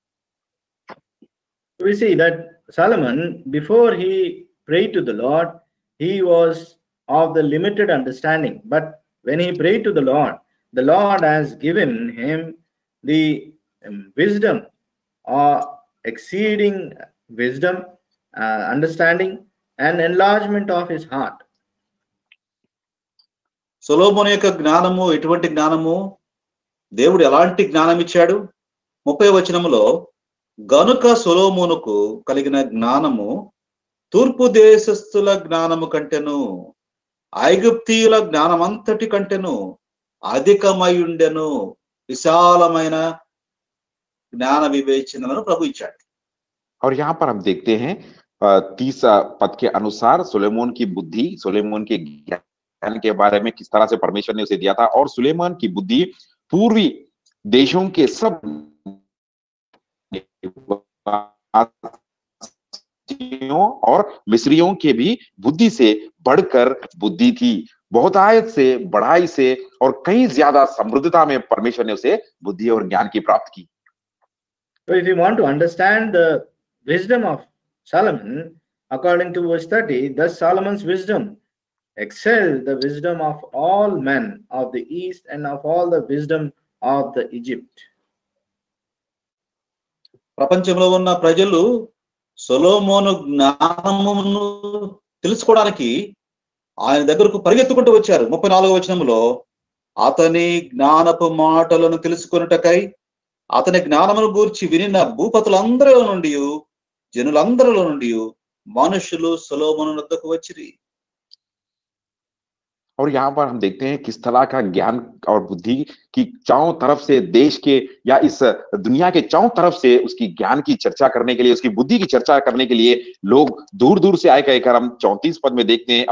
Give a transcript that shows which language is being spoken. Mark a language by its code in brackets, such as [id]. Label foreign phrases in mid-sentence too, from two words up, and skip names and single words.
[en] We see that Solomon, before he prayed to the Lord, he was of the limited understanding, but when he prayed to the Lord has given him the wisdom or exceeding wisdom, understanding and enlargement of his heart. [te] సొలొమోను యొక్క జ్ఞానము ఎటువంటి జ్ఞానము? దేవుడు ఎలాంటి జ్ఞానం ఇచ్చాడు? 30వ వచనములో, గనుక సొలొమోనుకు కలిగిన జ్ఞానము తూర్పు దేశస్థుల జ్ఞానము కంటెను, ఐగుప్తీయుల జ్ఞానమంతటి కంటెను అధికమైయుండెను, విశాలమైన జ్ఞాన వివేచనలను ప్రభు ఇచ్చాడు. [hi] और यहाँ पर हम देखते हैं 30 पद के अनुसार सुलेमान की बुद्धि, सुलेमान के ज्ञान के बारे में किस तरह से परमेश्वर ने उसे दिया था, और सुलेमान की बुद्धि पूर्वी देशों के सब और मिस्रियों के भी बुद्धि से बढ़कर बुद्धि थी। बहुतायत से, बढ़ाई से और कहीं ज्यादा समृद्धता में परमेश्वर ने उसे बुद्धि और ज्ञान की प्राप्त की। [en] So if you want to understand the wisdom of Solomon, according to verse 30, thus Solomon's wisdom excelled the wisdom of all men of the east and of all the wisdom of the Egypt. [te] ప్రపంచంలో ఉన్న ప్రజలు సొలొమోను జ్ఞానమును తెలుసుకోవడానికి ఆయన దగ్గరకు పరిగెత్తుకుంటూ వచ్చారు. 34వ వచనములో, అతని జ్ఞానపు మాటలను తెలుసుకొనుటకై అతని జ్ఞానమును గూర్చి వినిన భూపతులందరిలో నుండి, జనులందరిలో నుండి మనుషులు సొలొమోను వద్దకు వచ్చిరి. [hi] और यहाँ पर हम देखते हैं किस तरह का ज्ञान और बुद्धि की चारों तरफ से, देश के या इस दुनिया के चारों तरफ से उसकी ज्ञान की चर्चा करने के लिए, उसकी बुद्धि की चर्चा करने के लिए लोग दूर दूर से आए कहकर हम 34 पद में देखते हैं।